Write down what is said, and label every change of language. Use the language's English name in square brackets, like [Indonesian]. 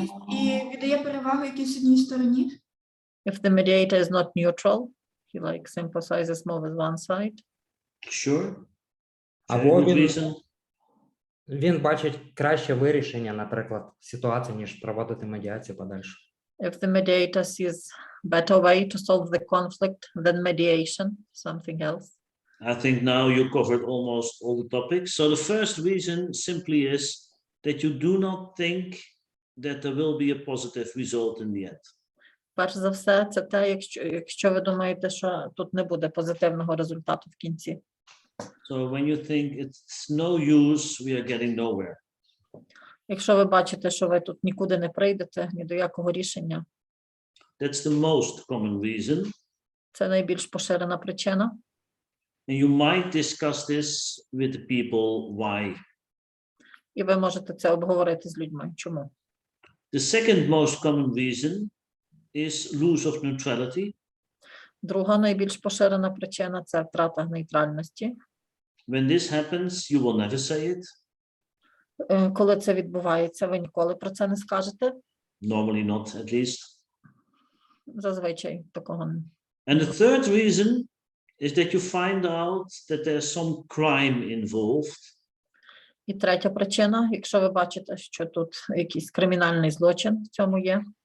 [Ukrainian] І віддає перевагу якійсь одній стороні. [English] If the mediator is not neutral, he like sympathizes more with one side. Sure. [Ukrainian] або [English] Reason. [Ukrainian] він бачить краще вирішення, наприклад, ситуації, ніж проводити медіацію подальше. [English] If the mediator sees better way to solve the conflict than mediation, something else. I think now you covered almost all the topics. So the first reason simply is that you do not think that there will be a positive result in the end. [Ukrainian] Перш за все, це те, якщо ви думаєте, що тут не буде позитивного результату в кінці. [English] So when you think it's no use, we are getting nowhere. [Ukrainian] Якщо ви бачите, що ви тут нікуди не прийдете, ні до якого рішення. [English] That's the most common reason. [Ukrainian] Це найбільш поширена причина. [English] And you might discuss this with the people why. [Ukrainian] І ви можете це обговорити з людьми. Чому? [English] The second most common reason is loss of neutrality. [Ukrainian] Друга найбільш поширена причина – це втрата нейтральності. [English] When this happens, you will never say it. [Ukrainian] Коли це відбувається, ви ніколи про це не скажете. [English] Normally not, at least. [Ukrainian] Зазвичай такого не. [English] And the third reason is that you find out that there's some crime involved. [Ukrainian] І третя причина, якщо ви бачите, що тут якийсь кримінальний злочин в цьому є.